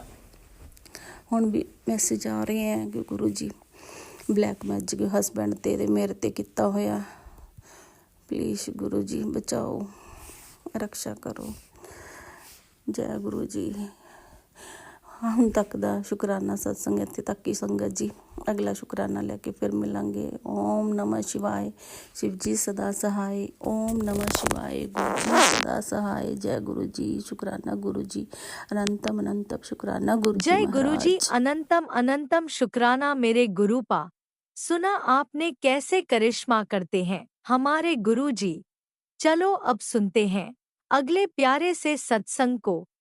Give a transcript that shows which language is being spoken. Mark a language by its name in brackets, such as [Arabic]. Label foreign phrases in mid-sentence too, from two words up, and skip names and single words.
[Punjabi] ਹੁਣ ਵੀ ਮੈਸੇਜ ਆ ਰਹੇ ਹੈ ਕਿ ਗੁਰੂ ਜੀ [English] black magic [Punjabi] ਹਸਬੈਂਡ ਤੇ ਮੇਰੇ 'ਤੇ ਕੀਤਾ ਹੋਇਆ, ਪਲੀਜ਼ ਗੁਰੂ ਜੀ ਬਚਾਓ, ਰਕਸ਼ਾ ਕਰੋ। ਜੈ ਗੁਰੂ ਜੀ। ਹੁਣ ਤੱਕ ਦਾ ਸ਼ੁਕਰਾਨਾ ਸਤਸੰਗ ਇੱਥੇ ਤੱਕ ਹੀ ਸੰਗਤ ਜੀ, ਅਗਲਾ ਸ਼ੁਕਰਾਨਾ ਲੈ ਕੇ ਫਿਰ ਮਿਲਾਂਗੇ। [Hindi] ਓਮ ਨਮः शिवाय, शिव जी सदा सहाय। ओम नमः शिवाय, गुरु जी सदा सहाय। जय गुरु जी, शुक्राना गुरु जी, अनंतम अनंतम शुक्राना गुरु जी जय गुरु जी, महाराज। अनंतम अनंतम शुक्राना मेरे गुरुपा। सुना आपने कैसे करिश्मा करते हैं हमारे गुरु जी। चलो अब सुनते हैं अगले प्यारे से सत्संग को।